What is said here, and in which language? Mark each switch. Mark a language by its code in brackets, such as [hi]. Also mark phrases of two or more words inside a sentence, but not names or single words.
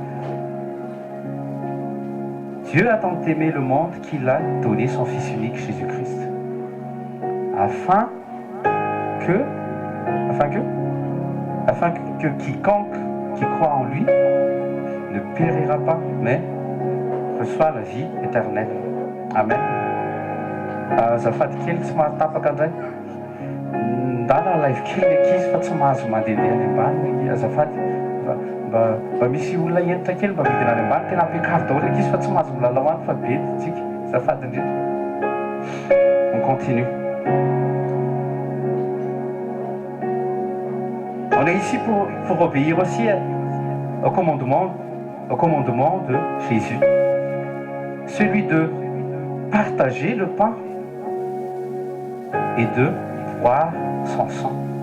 [fr] Dieu a tant aimé le monde qu'il a donné son Fils unique, Jésus-Christ, afin que quiconque qui croit en lui ne périra pas, mais reçoit la vie éternelle. Amen. [mg] Azafady kely tsy mahatapaka indray. Ndala live kely ankizy fa tsy mahazo mandehandeha any ambany. Azafady mba misy olona entitra kely mba midina any ambany tena ampiakavy daholo ankizy fa tsy mahazo milalao any fa be tsika. Azafady indrindra. [fr] On continue. On est ici pour obéir aussi au commandement de Jésus. Celui de partager le pain et de boire son sang.